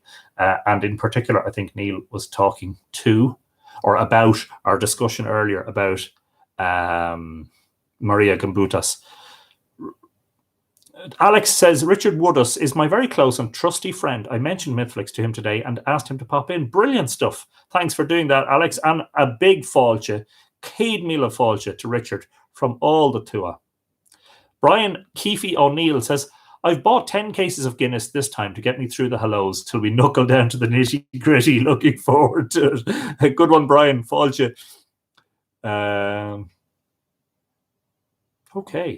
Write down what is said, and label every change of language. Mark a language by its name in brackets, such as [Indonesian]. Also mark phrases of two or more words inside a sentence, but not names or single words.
[English] And in particular, I think Neil was talking to or about our discussion earlier about Maria Gambutas. Alex says, Richard Woodus is my very close and trusty friend. I mentioned MythFlix to him today and asked him to pop in. Brilliant stuff. Thanks for doing that, Alex. And a big fáilte, [Irish] céad míle fáilte [English] to Richard from all the tour. Brian Keefe O'Neill says, I've bought 10 cases of Guinness this time to get me through the hellos till we knuckle down to the nitty-gritty. Looking forward to it. A good one, Brian. Fáilte. Okay.